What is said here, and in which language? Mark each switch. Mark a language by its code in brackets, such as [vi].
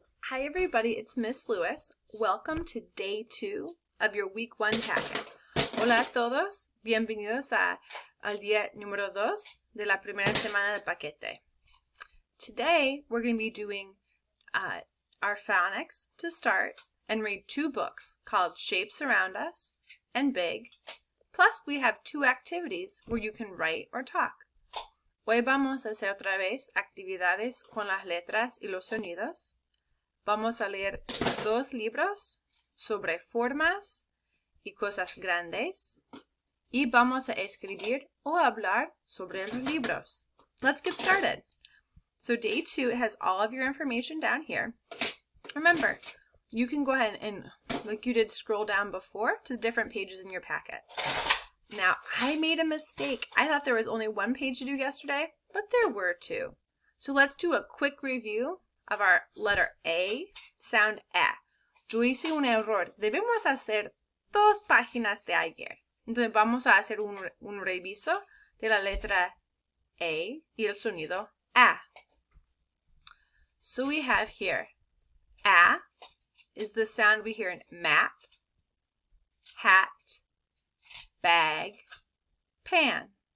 [en] Hi everybody, it's Miss Lewis. Welcome to day 2 of your week 1 packet. [es] Hola a todos, bienvenidos al día número 2 de la primera semana del paquete. [en] Today we're going to be doing our phonics to start and read 2 books called Shapes Around Us and Big. Plus we have 2 activities where you can write or talk. [es] Hoy vamos a hacer otra vez actividades con las letras y los sonidos. Vamos a leer 2 libros sobre formas y cosas grandes y vamos a escribir o hablar sobre los libros. [en] Let's get started. So day 2 has all of your information down here. Remember, you can go ahead and, like you did, scroll down before to the different pages in your packet. Now, I made a mistake. I thought there was only 1 page to do yesterday, but there were 2. So let's do a quick review of our letter A, sound A. [es] Yo hice un error. Debemos hacer 2 páginas de ayer. Entonces vamos a hacer un reviso de la letra A y el sonido A. [en] So we have here, A is the sound we hear in map, hat, bag, pan.